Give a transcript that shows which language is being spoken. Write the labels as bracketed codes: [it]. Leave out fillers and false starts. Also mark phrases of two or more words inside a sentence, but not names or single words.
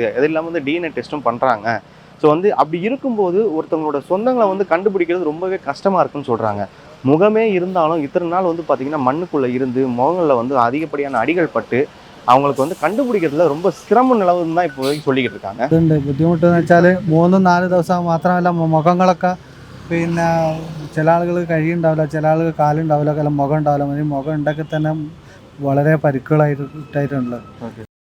[ta] அது இல்லாமல் வந்து DNA டெஸ்ட்டும் பண்ணுறாங்க. ஸோ வந்து அப்படி இருக்கும்போது ஒருத்தவங்களோட சொந்தங்களை வந்து கண்டுபிடிக்கிறது ரொம்பவே கஷ்டமாக இருக்குன்னு சொல்கிறாங்க. முகமே இருந்தாலும் இத்தனை நாள் வந்து பார்த்திங்கன்னா மண்ணுக்குள்ளே இருந்து முகங்களில் வந்து அதிகப்படியான அடிகள் பட்டு அவங்களுக்கு வந்து கண்டுபிடிக்கிறதுல ரொம்ப சிரமம் நிலவுன்னு தான் இப்போ சொல்லிக்கிட்டு இருக்காங்க. [ml] ഇതുണ്ട് ബുദ്ധിമുട്ടെന്ന് വെച്ചാൽ 3-4 ദിവസം മാത്രമല്ല മുഖങ്ങളൊക്കെ പിന്നെ ചില ആളുകൾ കഴിയുണ്ടാവില്ല, ചില ആളുകൾ കാലുണ്ടാവില്ല, മുഖം ഉണ്ടാവില്ല. മുഖം ഉണ്ടെങ്കിൽ തന്നെ വളരെ പരിക്കുകളായിട്ടുള്ളത്.